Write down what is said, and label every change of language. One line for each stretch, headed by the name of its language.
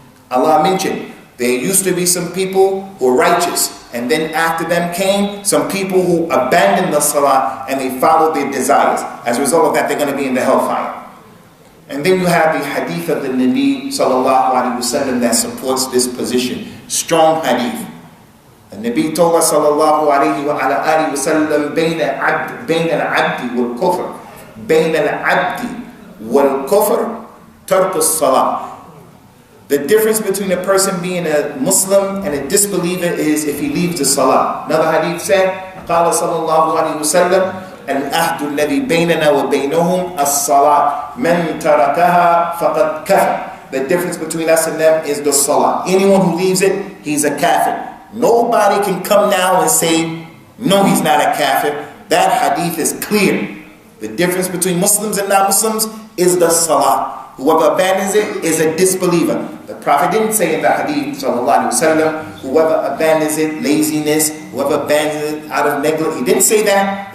English: Allah mentioned, there used to be some people who were righteous, and then after them came some people who abandoned the salah and they followed their desires. As a result of that, they're going to be in the hellfire. And then you have the hadith of the Nabi sallallahu alaihi wasallam that supports this position. Strong hadith. The Nabi told us sallallahu alaihi wasallam,
Arabic: بين العبد والكفر بين العبد والكفر ترك الصلاة.
English: The difference between a person being a Muslim and a disbeliever is if he leaves the salah. Another hadith said,
Arabic: قال صلى الله عليه وسلم العهد الذي بيننا وبينهم الصلاة من تركها فقد كفر.
English: The difference between us and them is the salah. Anyone who leaves it, he's a kafir. Nobody can come now and say, no, he's not a kafir. That hadith is clear. The difference between Muslims and non-Muslims is the salah. Whoever abandons it is a disbeliever. The Prophet didn't say in the hadith, sallallahu alaihi wasallam, whoever abandons it, laziness, whoever abandons it out of negligence. He didn't say that.